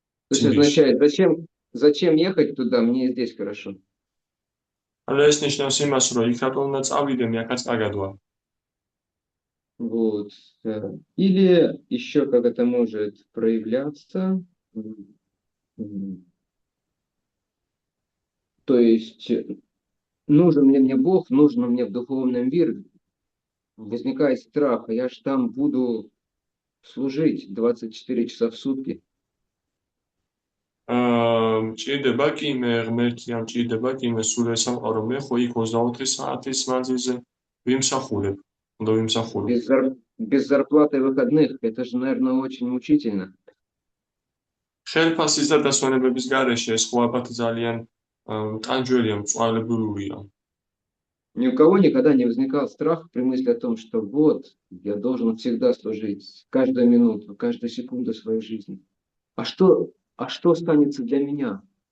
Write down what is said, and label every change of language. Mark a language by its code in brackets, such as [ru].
[ru] То есть означает, зачем ехать туда, мне и здесь хорошо. [ka] ანუ ეს ნიშნავს იმას, რომ იქ რატომ უნდა წავიდე, მე აქაც კარგად вар. [ru] Вот. Или еще как это может проявляться. То есть нужен ли мне Бог, нужен мне в духовном мире. Возникает страх, а я же там буду служить 24 часа в сутки. [ka] ჭირდება კი მე ღმერთი, ამ ჭირდება კი მე სულ ეს სამყარო, მე ხო იქ 24 საათის მანძილზე ვიმსახურებ, უნდა ვიმსახურებ. [ru] Без зарплаты выходных, это же, наверное, очень мучительно. [ka] ხელფასის და დასვენებების გარეშე ეს ხო ალბათ ძალიან ტანჯველია, მწვალებლურია. [ru] Ни у кого никогда не возникал страх при мысли о том, что вот, я должен всегда служить, каждую минуту, каждую секунду своей жизни. А что останется для меня?